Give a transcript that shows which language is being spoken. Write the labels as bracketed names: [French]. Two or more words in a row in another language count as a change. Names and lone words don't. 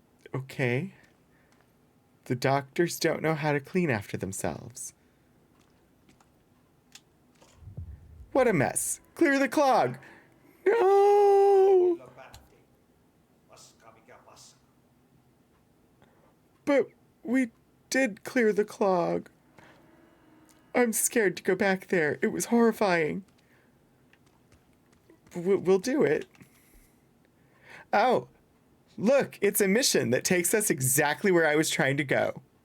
[English] Okay. The doctors don't know how to clean after themselves. What a mess. Clear the clog. No! [Finnish] Kyllä päätti. Paskaa mikä paska. [English] But we did clear the clog. I'm scared to go back there. It was horrifying. We'll do it. Oh, look, it's a mission that takes us exactly where I was trying to go.